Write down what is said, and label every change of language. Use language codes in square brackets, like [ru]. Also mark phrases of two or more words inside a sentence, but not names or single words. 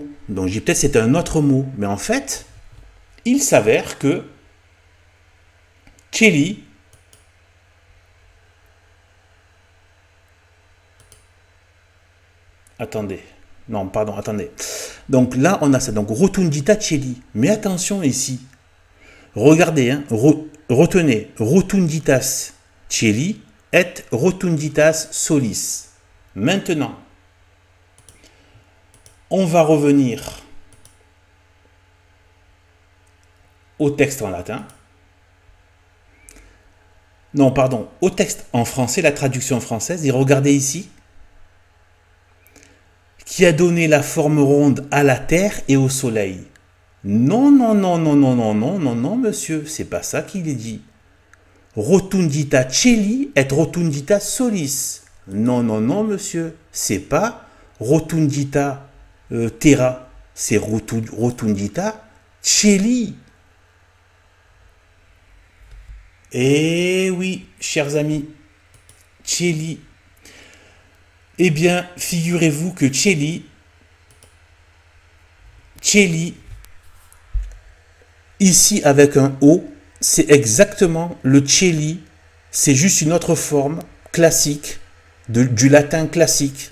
[fr] Donc j'ai peut-être c'était un autre mot. Mais en fait, il s'avère que celi, attendez. Non, pardon, attendez. Donc là, on a ça. Donc [la] rotundita celi. [fr] Mais attention ici. Regardez, hein, retenez. [la] Rotunditas celi et rotunditas solis. [fr] Maintenant, on va revenir au texte en latin. Non, pardon, au texte en français, la traduction française. Et regardez ici. Qui a donné la forme ronde à la terre et au soleil. Non, non, non, non, non, non, non, non, non, monsieur, c'est pas ça qu'il est dit. [la] Rotundita celi et rotundita solis. [fr] Non, non, non, monsieur, c'est pas [la] rotundita terra, [fr] c'est [la] rotundita celi. [fr] Eh oui, chers amis, celi. Eh bien, figurez-vous que celi, ici avec un O, c'est exactement le celi, c'est juste une autre forme classique, du latin classique.